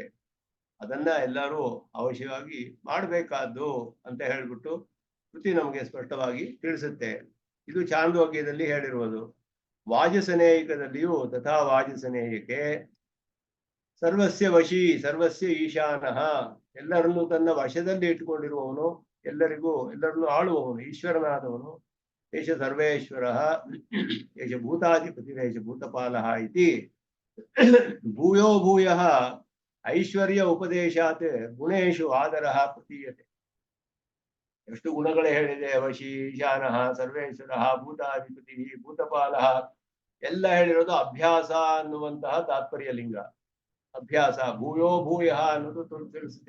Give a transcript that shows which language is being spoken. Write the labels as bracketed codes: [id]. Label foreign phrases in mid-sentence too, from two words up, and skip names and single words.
[kn] ಅದನ್ನ ಎಲ್ಲರೂ ಅವಶ್ಯವಾಗಿ ಮಾಡಬೇಕಾದ್ದು ಅಂತ ಹೇಳ್ಬಿಟ್ಟು ಕೃತಿ ನಮಗೆ ಸ್ಪಷ್ಟವಾಗಿ ತಿಳಿಸುತ್ತೆ. ಇದು ಚಾಂದೋಗ್ಯದಲ್ಲಿ ಹೇಳಿರುವುದು. ವಾಜಸನೇಯಿಕದಲ್ಲಿಯೂ [sa] ತಥಾ ವಾಜಸನೇಯಕ್ಕೆ ಸರ್ವಸ್ಯ ವಶಿ ಸರ್ವಸ್ಯ ಈಶಾನಃ, [kn] ಎಲ್ಲರನ್ನೂ ತನ್ನ ವಶದಲ್ಲಿ ಇಟ್ಟುಕೊಂಡಿರುವವನು, ಎಲ್ಲರನ್ನೂ ಆಳುವವನು, ಈಶ್ವರನಾದವನು. [sa] ಏಷ ಸರ್ವೇಶ್ವರ ಏಷ ಭೂತಾಧಿಪತಿರೇಷ ಭೂತಪಾಲಃ ಇತಿ ಭೂಯೋ ಭೂಯಃ ಐಶ್ವರ್ಯ ಉಪದೇಶಾತ್ ಗುಣೇಶು ಆದರಃ ಪ್ರತೀಯತೆ. [kn] ಎಷ್ಟು ಗುಣಗಳೇ ಹೇಳಿದೆ. ವಶಿ, ಈಶಾನಃ, ಸರ್ವೇಶ್ವರ, ಭೂತಾಧಿಪತಿ, ಭೂತಪಾಲಃ ಎಲ್ಲ ಹೇಳಿರೋದು ಅಭ್ಯಾಸ ಅನ್ನುವಂತಹ ತಾತ್ಪರ್ಯ ಲಿಂಗ. ಅಭ್ಯಾಸ [sa] ಭೂಯೋ ಭೂಯ [kn] ಅನ್ನೋದು ತಿಳಿಸುತ್ತೆ.